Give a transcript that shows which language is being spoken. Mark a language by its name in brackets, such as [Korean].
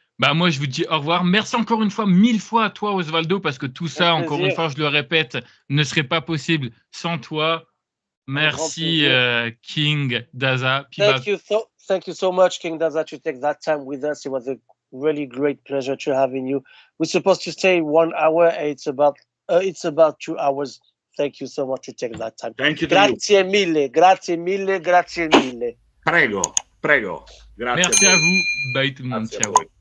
[French] Bah, moi, je vous dis au revoir. Merci encore une fois, 1000 fois à toi, Osvaldo, parce que tout ça, encore une fois, je le répète, ne serait pas possible sans toi. Merci, King Danza. [English] Thank you so much, King Danza, to take that time with us. It was a really great pleasure to having you. We're supposed to stay 1 hour. It's about 2 hours. Thank you so much to take that time. Thank you. [Italian] Grazie mille, grazie mille, grazie mille. Prego. Grazie. [French] Merci à vous. Bye tout le monde. Ciao.